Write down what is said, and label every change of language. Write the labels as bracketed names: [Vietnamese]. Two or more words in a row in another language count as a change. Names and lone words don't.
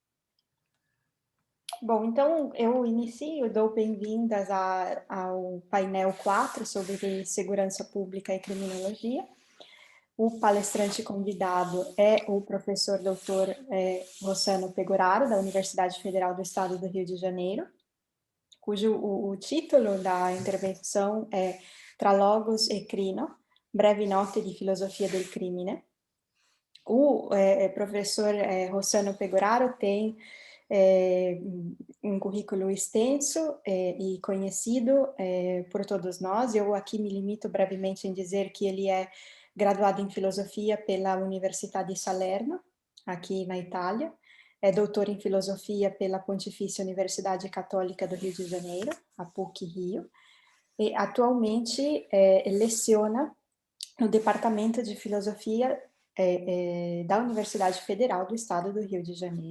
[Portuguese] Bom, então eu inicio, dou boas-vindas ao painel 4 sobre segurança pública e criminologia. O palestrante convidado é o professor doutor Rossano Pegoraro, da Universidade Federal do Estado do Rio de Janeiro, cujo o título da intervenção é Tra logos e crino, breve note di filosofia del crimine. O professor Rossano Pegoraro tem um currículo extenso e conhecido por todos nós. Eu aqui me limito brevemente em dizer que ele é graduado em filosofia pela Università di Salerno, aqui na Itália, é doutor em filosofia pela Pontifícia Universidade Católica do Rio de Janeiro, a PUC Rio, e atualmente leciona no Departamento de Filosofia da Universidade Federal do Estado do Rio de Janeiro.